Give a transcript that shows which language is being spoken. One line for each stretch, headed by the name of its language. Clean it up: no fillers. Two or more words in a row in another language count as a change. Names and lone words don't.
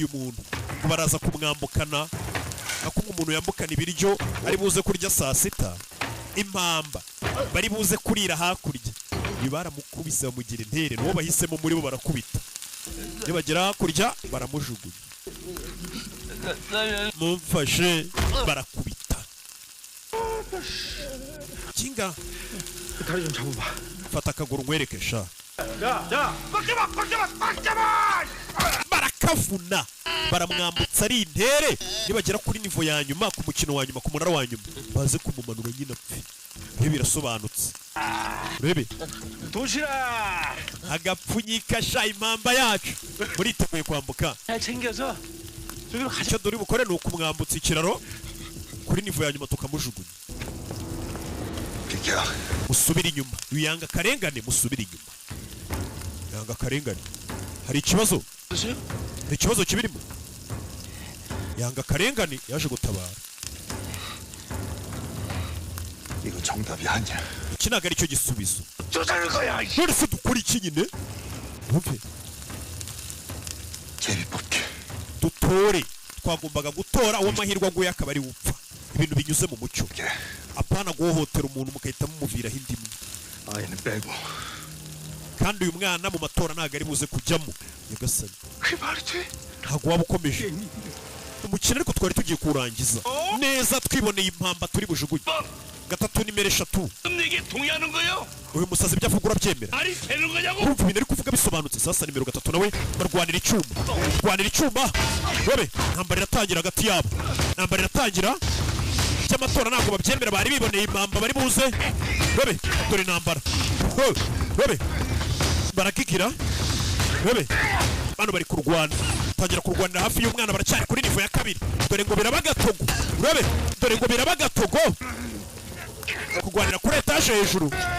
Kinyarwanda: umuntu ngo baraza kumwambukana akumwe umuntu yambukana ibiryo ari buze kurya saa sita impamba bari buze kurira hakurya baramukubise bamugira intere n'uwo bahisemo muri bo barakubita iyo bagera hakurya baramujugunya mumfashe barakubita kinga
Korean: 다리 좀 잡아봐.
Kinyarwanda: fata akaguru nkwereke sha barakavuna baramwambutsa ari intere nibagera kuri nivo ya nyuma ku mukino wa nyuma ku munara wa nyuma baze kumumanura nyine apfe ibi birasobanutse urebe
Korean: 도시락
Kinyarwanda: agapfunyika sha impamba yacu muriteguye kwambuka
Korean: 잘 챙겨서 저기로 가자.
Kinyarwanda: icyo duri bukore ni ukumwambutsa ikiraro kuri nivo ya nyuma tukamujugunya musubire inyuma yanga karengane musubire inyuma yanga karengane hari ikibazo kibirimo yanga karengane yaje gutabara
Korean: 이거 정답이 아니야.
Kinyarwanda: iki ntabwo aricyo gisubizo
Korean: 쫓아낼 거야.
Kinyarwanda: none se dukora iki nyine wumve
Korean: 제비 뽑기.
Kinyarwanda: dutore twagombaga gutora uwo mahirwe aguye akaba ari wupfa ibintu binyuze mu mucyo apana guhohotera umuntu mugahita mumuviraho indimu
Korean: 아이는 빼고.
Kinyarwanda: kandi uyu mwana mu matora ntabwo ari buze kujyamo nyagasani
Korean: 그게 말이 돼?
Kinyarwanda: ntabwo waba ukomeje umukino ariko twari tugiye kuwurangiza neza twiboneye impamba turi bujugunye 3 nimero 3 uyu musazi ibyo avuga urabyemera urumva ibintu ari kuvuga bisobanutse sasa nimero 3 nawe barwanira icyuma webe ntambara iratangira hagati yabo ntambara iratangira cy'amatora ntabwo babyemera bari biboneye impamba bari buze webe dore intambara webe barakigira webe bano bari kurwana tangira kurwanira hafi y'umwana baracyari kuri nivo ya 2 dore ngo birabagatogo webe dore ngo birabagatogo kurwanira kuri etaje hejuru